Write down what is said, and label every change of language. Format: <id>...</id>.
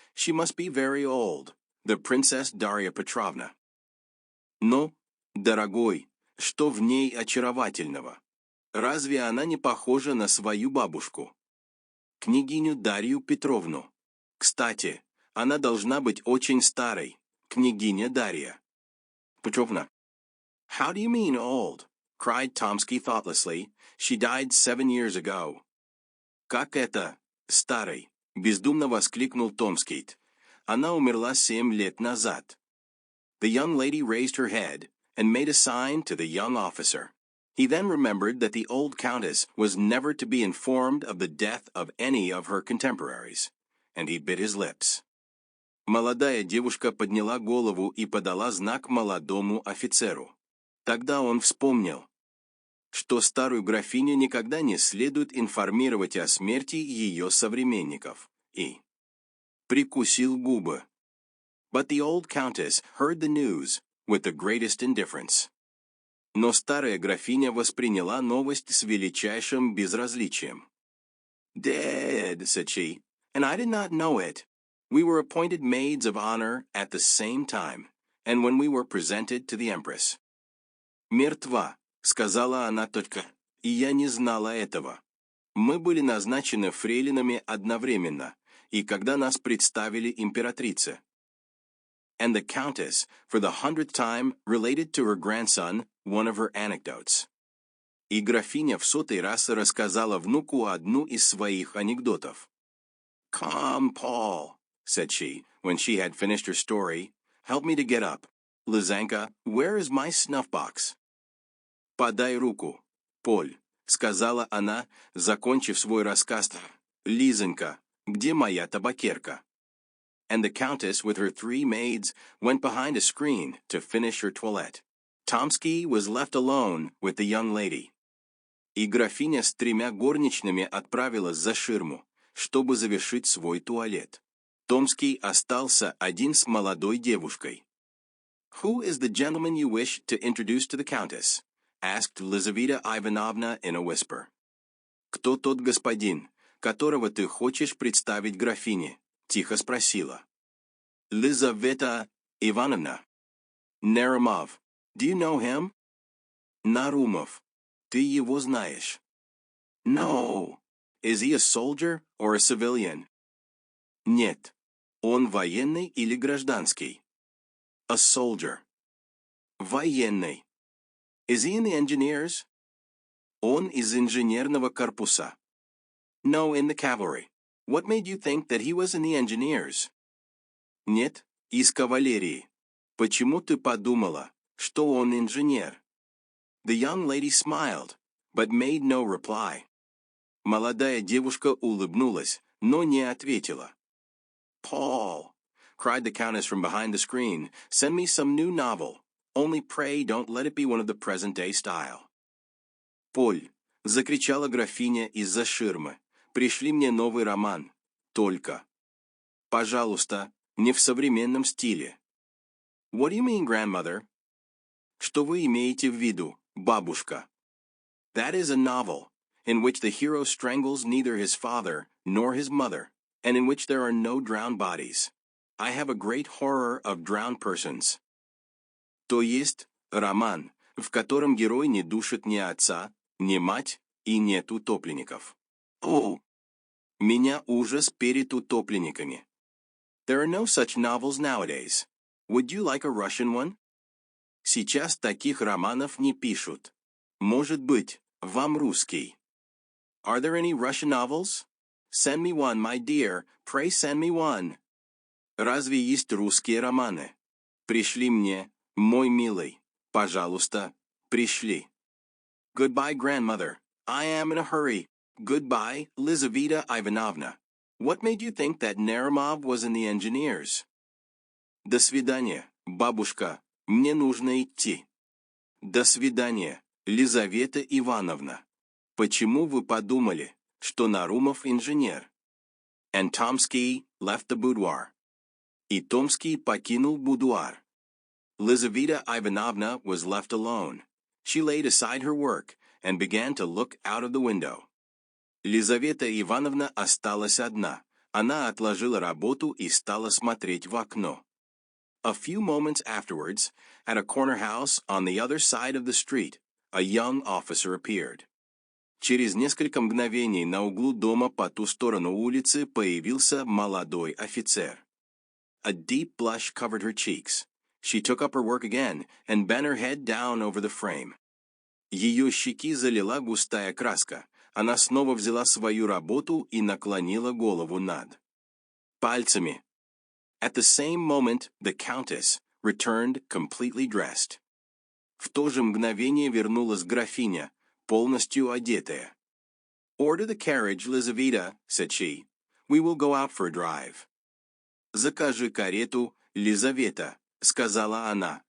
<en>She must be very old. The Princess Darya Petrovna.</en> <ru>Но, дорогой, что в ней очаровательного? Разве она не похожа на свою бабушку? Княгиню Дарью Петровну. Кстати, она должна быть очень старой. Княгиня Дарья Petrovna.</ru> <en>How do you mean old? Cried Tomsky thoughtlessly. She died 7 years ago.</en> <ru>Как это, старой? Бездумно воскликнул Томский. Она умерла 7 лет назад.</ru> <en>The young lady raised her head and made a sign to the young officer. He then remembered that the old countess was never to be informed of the death of any of her contemporaries, and he bit his lips.</en> <ru>Молодая девушка подняла голову и подала знак молодому офицеру. Тогда он вспомнил, что старую графиню никогда не следует информировать о смерти ее современников, и прикусил губы.</ru> <en>But the old countess heard the news with the greatest indifference.</en> <ru>Но старая графиня восприняла новость с величайшим безразличием.</ru> <en>Dead, said she, and I did not know it. We were appointed maids of honor at the same time, and when we were presented to the empress.</en> <ru>Мертва, сказала она только, и я не знала этого. Мы были назначены фрейлинами одновременно, и когда нас представили императрице.</ru> <en>And the countess, for the 100th time, related to her grandson one of her anecdotes.</en> <ru>И графиня в 100-й раз рассказала внуку одну из своих анекдотов.</ru> <en>Come, Paul, said she, when she had finished her story, help me to get up. Lizanka, where is my snuff box?</en> <ru>Подай руку, Поль, сказала она, закончив свой рассказ. Лизонька, где моя табакерка?</ru> <en>And the countess, with her 3 maids, went behind a screen to finish her toilette. Tomsky was left alone with the young lady.</en> <ru>И графиня с 3 горничными отправилась за ширму, чтобы завершить свой туалет. Томский остался один с молодой девушкой.</ru> <en>Who is the gentleman you wish to introduce to the countess? Asked Lizaveta Ivanovna in a whisper.</en> <ru>Кто тот господин, которого ты хочешь представить графине? Тихо спросила.</ru> <en>Lizaveta Ivanovna. Narimov. Do you know him? Narumov.</en> <ru>Ты его знаешь?</ru> <en>No. Is he a soldier or a civilian?</en> <ru>Нет. Он военный или гражданский?</ru> <en>A soldier.</en> <ru>Военный.</ru> <en>Is he in the engineers?</en> <ru>Он из инженерного корпуса.</ru> <en>No, in the cavalry. What made you think that he was in the engineers?</en> <ru>Нет, из кавалерии. Почему ты подумала, что он инженер?</ru> <en>The young lady smiled, but made no reply.</en> <ru>Молодая девушка улыбнулась, но не ответила.</ru> <en>Paul, cried the countess from behind the screen, send me some new novel. Only pray don't let it be one of the present-day style.</en> <ru>Поль, закричала графиня из-за ширмы, пришли мне новый роман, только. Пожалуйста, не в современном стиле.</ru> <en>What do you mean, grandmother?</en> <ru>Что вы имеете в виду, бабушка?</ru> <en>That is a novel, in which the hero strangles neither his father nor his mother, and in which there are no drowned bodies. I have a great horror of drowned persons.</en> <ru>То есть, роман, в котором герой не душит ни отца, ни мать и нет утопленников. Oh! Меня ужас перед утопленниками.</ru> <en>There are no such novels nowadays. Would you like a Russian one?</en> <ru>Сейчас таких романов не пишут. Может быть, вам русский.</ru> <en>Are there any Russian novels? Send me one, my dear. Pray send me one.</en> <ru>Разве есть русские романы? Пришли мне, мой милый. Пожалуйста, пришли.</ru> <en>Goodbye, grandmother. I am in a hurry. Goodbye, Lizaveta Ivanovna. What made you think that Narimov was in the engineers?</en> <ru>До свидания, бабушка. Мне нужно идти. До свидания, Лизавета Ивановна. Почему вы подумали, что Нарумов инженер?</ru> <en>And Tomsky left the boudoir.</en> <ru>И Томский покинул будуар.</ru> <en>Lizaveta Ivanovna was left alone. She laid aside her work and began to look out of the window.</en> <ru>Лизавета Ивановна осталась одна. Она отложила работу и стала смотреть в окно.</ru> <en>A few moments afterwards, at a corner house on the other side of the street, a young officer appeared.</en> <ru>Через несколько мгновений на углу дома по ту сторону улицы появился молодой офицер.</ru> <en>A deep blush covered her cheeks. She took up her work again and bent her head down over the frame.</en> <ru>Ее щеки залила густая краска. Она снова взяла свою работу и наклонила голову над пальцами.</ru> <en>At the same moment, the Countess returned completely dressed.</en> <ru>В то же мгновение вернулась графиня, полностью одетая.</ru> <en>Order the carriage, Lizaveta, said she. We will go out for a drive.</en> <ru>Закажи карету, Лизавета, сказала она.</ru>